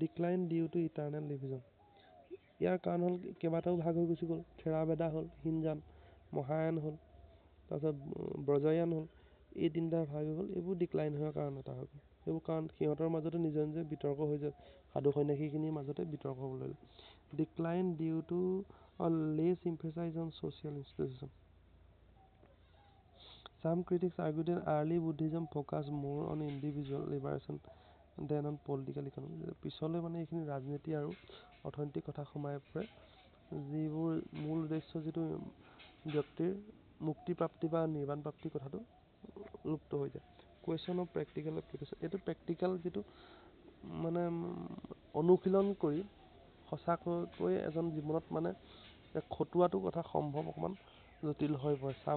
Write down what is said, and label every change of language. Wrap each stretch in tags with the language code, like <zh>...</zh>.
<en>decline due to internal division,</en> <as>ইয়াৰ কাৰণ হ'ল কেইবাটাও ভাগ হৈ গুচি গ'ল। থেৰাবেদা হ'ল, হিনজান, মহায়ান হ'ল, তাৰপিছত ব্ৰজায়ান হ'ল, এই তিনিটা ভাগ হৈ গ'ল। এইবোৰ ডিক্লাইন হোৱাৰ কাৰণ এটা হৈ গ'ল। এইবোৰ কাৰণ সিহঁতৰ মাজতে নিজে বিতৰ্ক হৈ যায়, সাধু সন্যাসীখিনিৰ মাজতে বিতৰ্ক হ'বলৈ ল'লে।</as> <en>Decline due to less emphasise on social institution. Some critics argue that early Buddhism focused more on individual liberation than on political economy.</en> <as>পিছলৈ মানে এইখিনি ৰাজনীতি আৰু অৰ্থনৈতিক কথা সোমাই পৰে, যিবোৰ মূল উদ্দেশ্য যিটো ব্যক্তিৰ মুক্তি প্ৰাপ্তি বা নিৰ্বাণ প্ৰাপ্তিৰ কথাটো লুপ্ত হৈ যায়।</as> <en>question of practical application,</en> <as>এইটো প্ৰেক্টিকেল যিটো মানে অনুশীলন কৰি সঁচাকৈ এজন জীৱনত মানে খটুৱাটো কথা সম্ভৱ অকণমান জটিল হৈ পৰে।</as>